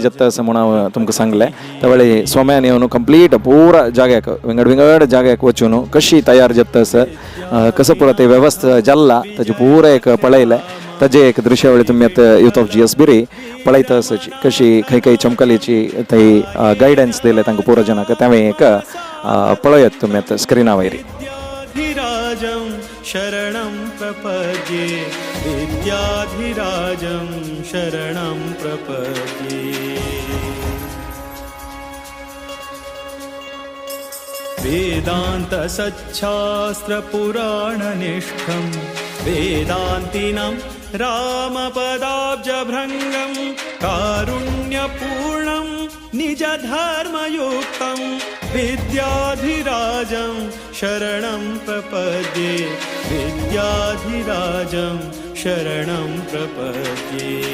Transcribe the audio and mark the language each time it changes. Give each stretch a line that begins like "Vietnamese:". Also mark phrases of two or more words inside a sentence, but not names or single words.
Konkani: जत्तस म्हणून तुमकां सांगलें तवळी स्वाम्यान येवन कंप्लीट पुरा जाग्याक विंगड जाग्याक वचून कशी तयार जत्तस कसं पुरा ते व्यवस्था जाल्ला ताजे पुरा एक पळयलें ताजे एक दृश्यावळी तुम्ही आता यूथ ऑफ GS बिरी पळयतस कशी खंय चमकलीची थंय गायडन्स दिले तांकां पुरा जनाक तें एक पळयत तुम्ही आता स्क्रिना वयरी.
Sanskrit: शरणं प्रपद्ये विद्याधिराजं शरणं प्रपद्ये. वेदांत सच्छास्त्र पुराणनिष्ठं वेदान्तिनं रामपदाब्जभृङ्गं कारुण्यपूर्णं निजधर्मयुक्तं विद्याधिराजं शरणं प्रपद्ये विद्याधिराजं शरणं प्रपद्ये.